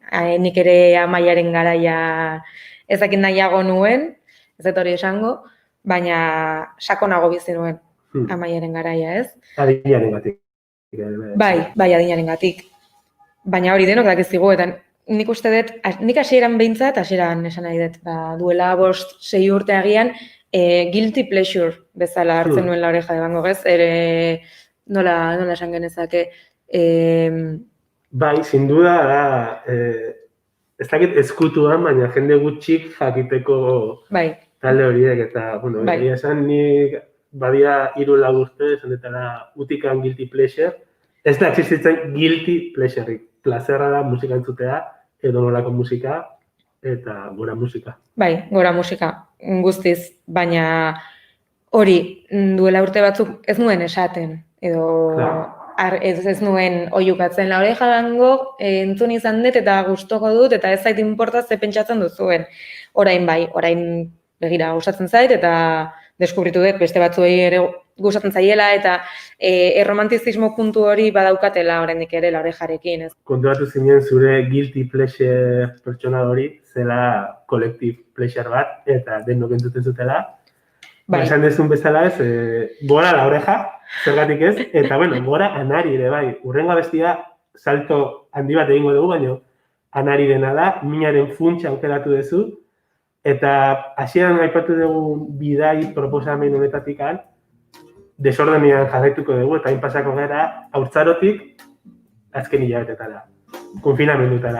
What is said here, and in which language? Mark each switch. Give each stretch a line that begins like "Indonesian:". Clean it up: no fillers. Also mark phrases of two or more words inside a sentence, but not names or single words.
Basque: Nik ere Amaiaren garaia ez dakit nahiago nuen, ez dut hori esango, baina sakonago bizi nuen Amaiaren garaia, ez? Adinarengatik. Bai, adinarengatik. Baina hori denok dakizkigu, eta nik uste dut, nik hasieran esan nahi dut, duela 5-6 urte agian,
English: guilty pleasure
Basque: bezala hartzen nuen La Oreja de Van Gogh, ez? Nola esan genezake. Bai,
Spanish: sin duda
Basque: da, ez dakit ezkutuan, baina jende gutxik jakiteko talde horiek, eta, bueno, egia esan nik badia 3-4 urte, esan detara utikan
English: guilty pleasure,
Basque: ez da existitzen
English: guilty pleasurerik.
Basque: Plazerra da musika entzutea, edo nolako musika, eta gora musika. Bai, gora musika, guztiz, baina hori duela urte batzuk ez nuen esaten, edo ez nuen oihukatzen La Oreja de Van Gogh entzun izan dut eta gustoko dut, eta ez zait inporta ze pentsatzen duzuen. Orain begira gustatzen zait, eta deskubritu dut beste batzuei ere gustatzen zaiela, eta erromantizismo puntu hori badaukatela oraindik ere La Orejarekin. Konturatu zinen zure
English: guilty pleasure
Basque: pertsona hori, zela
English: collective pleasure
Basque: bat, eta denok entzuten zutela. Esan dezun bezala ez, gora La Oreja, zergatik ez, eta bueno, gora Anari ere bai. Urrengo abestia salto handi bat egingo dugu, baina Anari dena da, Minaren funtsa aukeratu duzu, eta hasieran aipatu dugu bidai proposamen honetatik desordenean jarraituko dugu, eta hain pasako gara haurtzarotik azken hilabetetara, konfinamendutara.